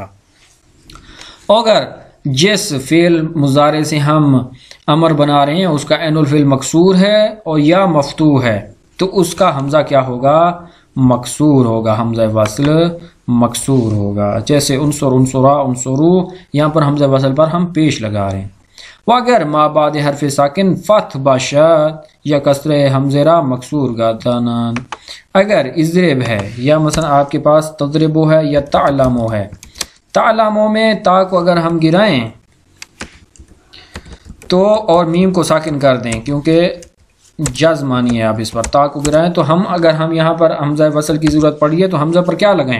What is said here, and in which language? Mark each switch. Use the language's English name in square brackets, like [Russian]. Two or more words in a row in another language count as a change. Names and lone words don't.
[Urdu] اگر جس فعل مضارع سے ہم امر بنا رہے ہیں اس کا عین الفعل مکسور ہے اور یا مفتوح ہے تو اس کا حمزہ کیا ہوگا؟ مکسور ہوگا، حمزہ وصل مکسور ہوگا. جیسے عنصر، عنصرا، عنصرو، یہاں پر حمزہ وصل پر ہم پیش لگا رہے ہیں. [Persian] واگر ما بعد حرف ساکن فتح باشد یا کسر حمزہ را مکسور گردانند. [Urdu] اگر اضرب ہے یا مثلا آپ کے پاس تضربو ہے یا تعلمو ہے، تعلمو میں تا کو اگر ہم گرائیں تو اور میم کو ساکن کر دیں کیونکہ جزم مانی ہے آپ اس پر تا کو گرائیں تو اگر ہم یہاں پر حمزہ وصل کی ضرورت پڑی ہے تو حمزہ پر کیا لگائیں؟